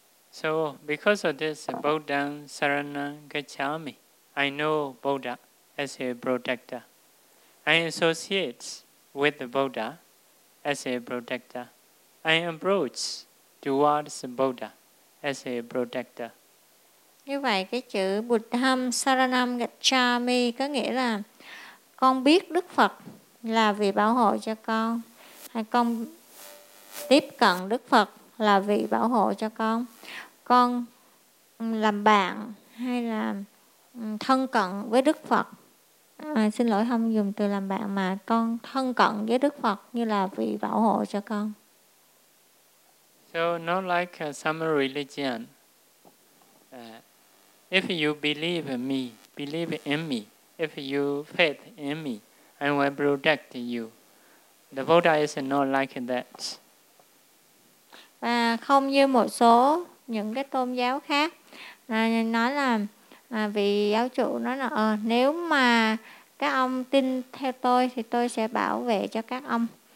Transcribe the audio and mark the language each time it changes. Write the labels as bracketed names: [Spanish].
[English] So because of this [Pali] Buddha Sarana Gacchami, [English] I know Buddha as a protector. I associate with the Buddha as a protector. I approach towards Buddha as a protector. [Vietnamese] Như vậy cái chữ [Pali] Buddham Saranam Gacchami [Vietnamese] có nghĩa là con biết Đức Phật là vị bảo hộ cho con, hay con tiếp cận Đức Phật là vị bảo hộ cho con. Con làm bạn hay là thân cận với Đức Phật, xin lỗi không dùng từ làm bạn, mà con thân cận với Đức Phật như là vị bảo hộ cho con. [English] So not like some religion, if you believe in me, if you faith in me, I will protect you. The Buddha is not like that. [Vietnamese] Và không như một số những cái tôn giáo khác nói là vị giáo chủ nói là nếu mà các ông tin theo tôi thì tôi sẽ bảo vệ cho các ông.